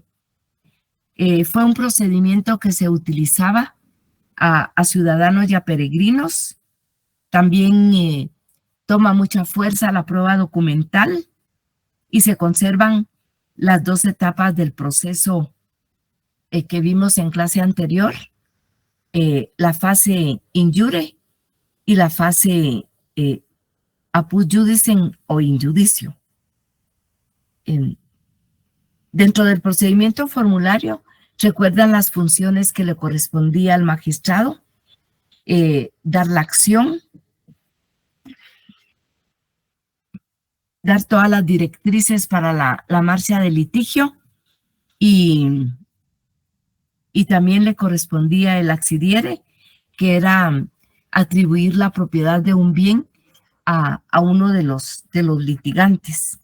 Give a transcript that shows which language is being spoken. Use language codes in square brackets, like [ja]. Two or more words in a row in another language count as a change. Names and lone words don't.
[es] Fue un procedimiento que se utilizaba a ciudadanos y a peregrinos. También toma mucha fuerza la prueba documental y se conservan las dos etapas del proceso que vimos en clase anterior, la fase [la] in iure [es] y la fase [la] apud judicem [es] o [la] in judicio. [es] Dentro del procedimiento formulario, recuerdan las funciones que le correspondía al magistrado, dar la acción, dar todas las directrices para la marcha del litigio y también le correspondía el accidiere, que era atribuir la propiedad de un bien a uno de los litigantes.